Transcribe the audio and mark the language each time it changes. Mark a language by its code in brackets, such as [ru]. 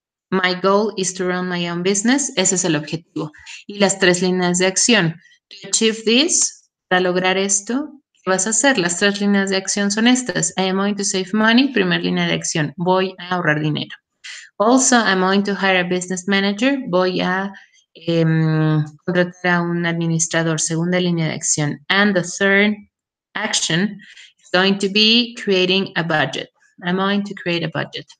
[en] My goal is to run my own business. [es] Ese es el objetivo. Y las 3 líneas de acción. [en] To achieve this, [es] para lograr esto, ¿qué vas a hacer? Las 3 líneas de acción son estas. [en] I am going to save money, [es] primera línea de acción. Voy a ahorrar dinero. [en] Also, I'm going to hire a business manager. [es] Voy a contratar a un administrador, segunda línea de acción. [en] And the third action is going to be creating a budget. I'm going to create a budget.